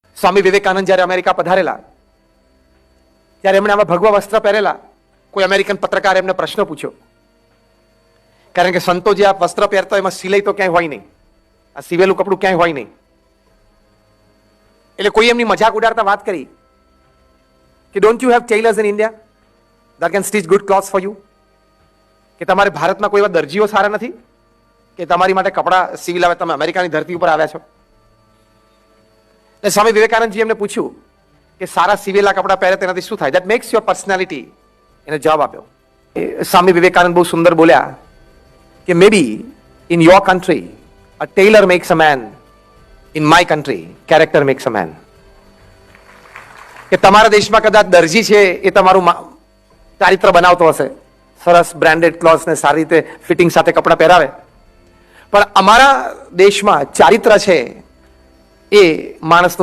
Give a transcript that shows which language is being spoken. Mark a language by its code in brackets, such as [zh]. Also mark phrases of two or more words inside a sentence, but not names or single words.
[gu] સ્વામી વિવેકાનંદ જ્યારે અમેરિકા પધારેલા ત્યારે એમણે આમાં ભગવા વસ્ત્ર પહેરેલા. કોઈ અમેરિકન પત્રકારે એમને પ્રશ્ન પૂછ્યો, કારણ કે સંતો જે આ વસ્ત્ર પહેરતા એમાં સિલાઈ તો ક્યાંય હોય નહીં, આ સીવેલું કપડું ક્યાંય હોય નહીં. એટલે કોઈ એમની મજાક ઉડાડતા વાત કરી કે [en] Don't you have tailors in India that can stitch good clothes for you? [gu] કે તમારે ભારતમાં કોઈ એવા દરજીઓ સારા નથી કે તમારી માટે કપડા સીવી લાવે? તમે અમેરિકાની ધરતી ઉપર આવ્યા છો. એટલે સ્વામી વિવેકાનંદજી એમને પૂછ્યું કે સારા સીવેલા કપડા પહેરે તેનાથી શું થાય? [en] that makes your personality. [gu] એને જવાબ આપ્યો. સ્વામી વિવેકાનંદ બહુ સુંદર બોલ્યા કે [en] maybe in your country a tailor makes a man, in my country character makes a man. [gu] કે તમારા દેશમાં કદાચ દરજી છે એ તમારું ચારિત્ર બનાવતો હશે, સરસ [en] branded clothes [gu] ને સારી રીતે ફિટિંગ સાથે કપડા પહેરાવે, પણ અમારા દેશમાં ચારિત્ર છે એ માણસનું